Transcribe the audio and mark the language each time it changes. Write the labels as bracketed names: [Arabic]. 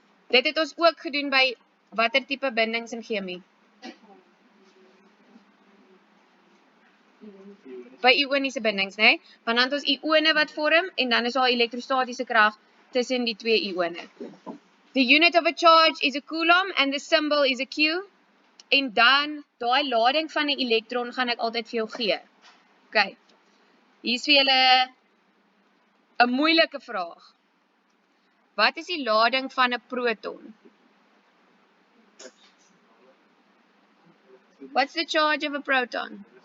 [Afrikaans] Dit het ons ook gedoen by watter tipe bindings in chemie? By ioniese bindings, né? Want dan het ons ione wat vorm en dan is daar elektrostatiese krag tussen die twee ione. [English] The unit of a charge is a coulomb and the symbol is a Q. [Afrikaans] En dan daai lading van 'n elektron gaan ek altyd vir jou gee. Okay. Hier is vir julle 'n moeilike vraag. Wat is die lading van 'n proton? [English] What's the charge of a proton?